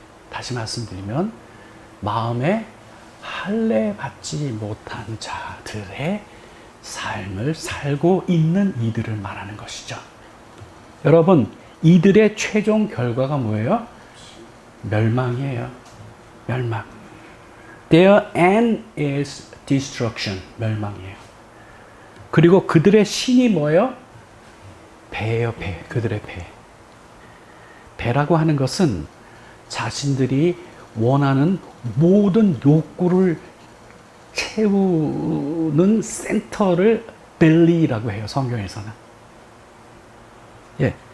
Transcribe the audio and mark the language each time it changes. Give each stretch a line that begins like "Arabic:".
Korean: 다시 말씀드리면 마음에 할례 받지 못한 자들의 삶을 살고 있는 이들을 말하는 것이죠. 여러분, 이들의 최종 결과가 뭐예요? 멸망이에요. 멸망.
English: Their end is destruction.
Korean: 멸망이에요. 그리고 그들의 신이 뭐예요? 배예요, 배. 그들의 배. 배라고 하는 것은 자신들이 원하는 모든 욕구를 채우는 센터를 belly라고 해요, 성경에서는. 예.